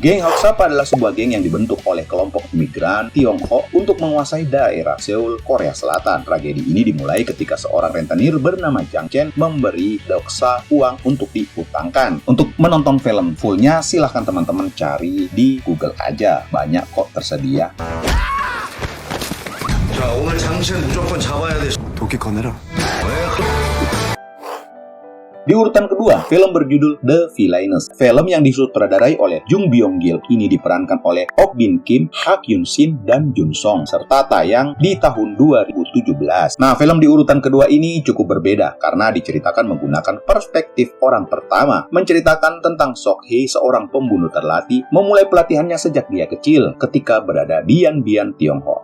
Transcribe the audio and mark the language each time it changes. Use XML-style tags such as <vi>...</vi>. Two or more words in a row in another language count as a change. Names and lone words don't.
<id>Geng Heok Sapa adalah sebuah geng yang dibentuk oleh kelompok imigran Tiongkok untuk menguasai daerah Seoul, Korea Selatan. Tragedi ini dimulai ketika seorang rentenir bernama Jang Chen memberi Doksa uang untuk dihutangkan. Untuk menonton film fullnya, silahkan teman-teman cari di Google aja, banyak kok tersedia.</id> <ko>자, 오늘 장첸 무조건 잡아야 돼. 도끼 꺼내라.</ko> <id>Di urutan kedua, film berjudul The Villainess. Film yang disutradarai oleh Jung Byung-gil ini diperankan oleh Ok Bin Kim, Hak Yun Shin, dan Jun Song, serta tayang di tahun 2017. Nah, film di urutan kedua ini cukup berbeda karena diceritakan menggunakan perspektif orang pertama, menceritakan tentang Sok Hye, seorang pembunuh terlatih, memulai pelatihannya sejak dia kecil ketika berada di Yanbian, Tiongkok.</id>